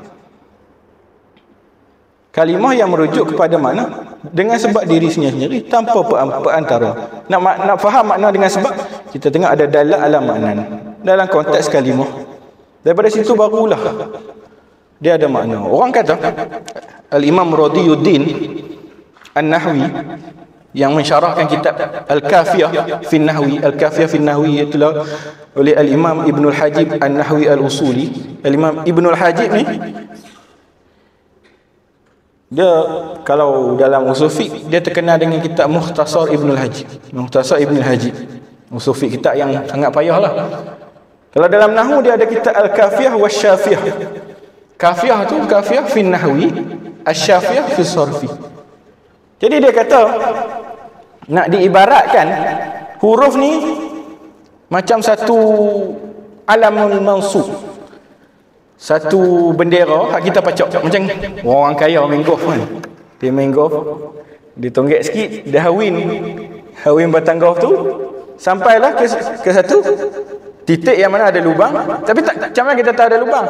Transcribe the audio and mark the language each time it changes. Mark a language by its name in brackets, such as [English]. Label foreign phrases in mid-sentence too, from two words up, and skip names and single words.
[Malay] Kalimah yang merujuk kepada makna dengan sebab diri sendiri tanpa perantara. Nak faham makna dengan sebab, kita tengok ada [Arabic] دل على معنى [Malay] dalam konteks kalimah. Daripada situ barulah dia ada makna. Orang kata Al-Imam Radiyuddin An-Nahwi yang mensyarahkan kitab Al-Kafiyah fi Nahwi, Al-Kafiyah fi Nahwi itulah oleh Al-Imam Ibnul Hajib An-Nahwi Al-Usuli. Al-Imam Ibnul Hajib ni dia kalau dalam usul fiqh dia terkenal dengan kitab Mukhtasar Ibnul Hajib. Mukhtasar Ibnul Hajib. Usul fiqh kitab yang sangat payahlah. Kalau dalam nahwu dia ada kitab Al-Kafiyah Wasyafiyah. Kafiyah tu kafiyah fi Nahwi, Asy-Syafiyah fi Sarfi. Jadi dia kata nak diibaratkan huruf ni macam satu [Arabic] علم منصوب, [Malay] satu bendera hak kita pacak. Macam orang kaya main golf kan, dia main golf, dia tonggek sikit, dia hawin Hawin bertangguh tu sampailah ke satu titik yang mana ada lubang, tapi macam mana kita tahu ada lubang?